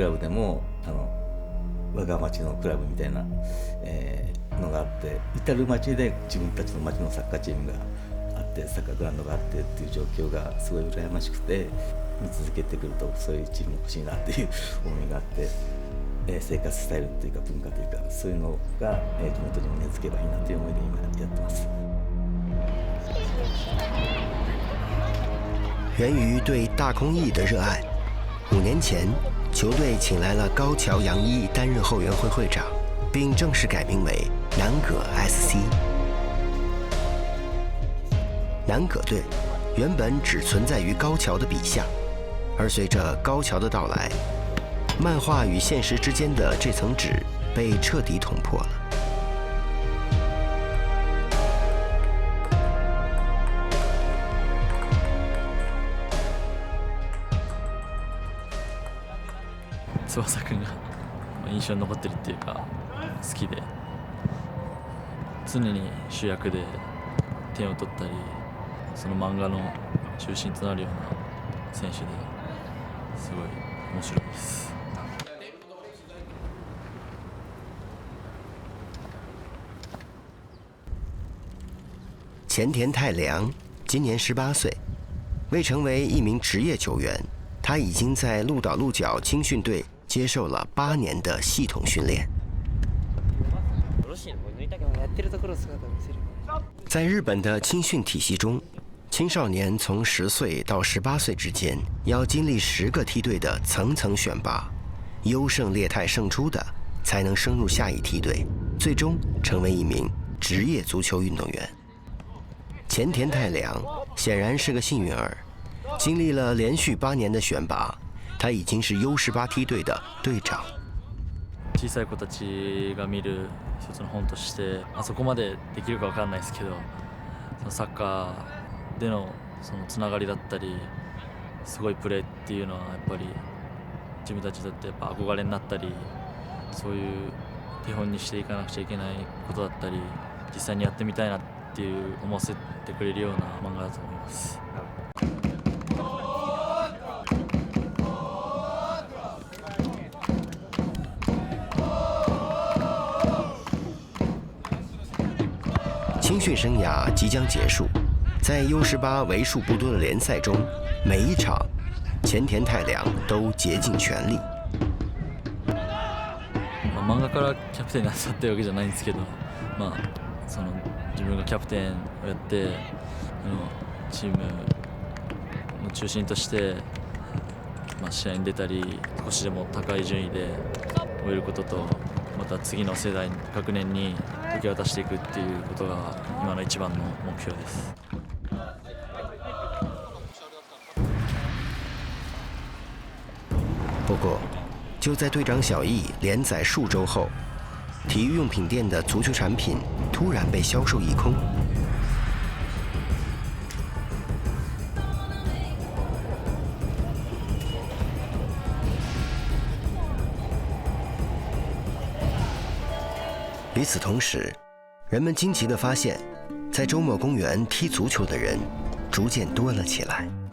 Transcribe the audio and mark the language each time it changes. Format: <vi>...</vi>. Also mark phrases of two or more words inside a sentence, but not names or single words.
<ja>ラブでも我が町のクラブみたいな、のがあって、至る町で自分たちの町のサッカーチームがあって、サッカーグラウンドがあってっていう状況がすごい羨ましくて、見続けてくるとそういうチーム欲しいなっていう思いがあって、生活スタイルっていうか文化というか、そういうのが、地元にも根付けばいいなという思いで今やってます。</ja> <zh>源于对大空翼的热爱。5年前，球队请来了高桥洋一担任后援会会长，并正式改名为南葛 SC。南葛队原本只存在于高桥的笔下，而随着高桥的到来，漫画与现实之间的这层纸被彻底捅破了。</zh> <ja>翼くんが印象に残ってるっていうか好きで、常に主役で点を取ったり、その漫画の中心となるような選手ですごい面白いです。</ja> <zh>前田太良今年18岁，未成为一名职业球员，他已经在鹿岛鹿角青训队接受了8年的系统训练。在日本的青训体系中，青少年从10岁到18岁之间，要经历10个梯队的层层选拔，优胜劣汰胜出的才能升入下一梯队，最终成为一名职业足球运动员。前田太良显然是个幸运儿，经历了连续8年的选拔，他已经是 U18 梯队的队長。</zh> <ja>小さい子たちが見る一つの本として、そこまでできるかわかんないですけど、そのサッカーでのそのつながりだったり、すごいプレーっていうのはやっぱり自分たちだってやっぱ憧れになったり、そういう手本にしていかなくちゃいけないことだったり、実際にやってみたいなっていう思わせてくれるような漫画だと思います。</ja> <zh>青训生涯即将结束，在 U18 为数不多的联赛中，每一场前田太良都竭尽全力。</zh> <ja>漫画からキャプテンになったってわけじゃないんですけど、その自分がキャプテンをやってチームの中心として、試合に出たり少しでも高い順位で終えることと、また次の世代学年に受け渡していくっていうことが今の一番の目標です。</ja> <zh>不过，就在队长小易连载数周后，体育用品店的足球产品突然被销售一空。与此同时，人们惊奇地发现，在周末公园踢足球的人逐渐多了起来。</zh>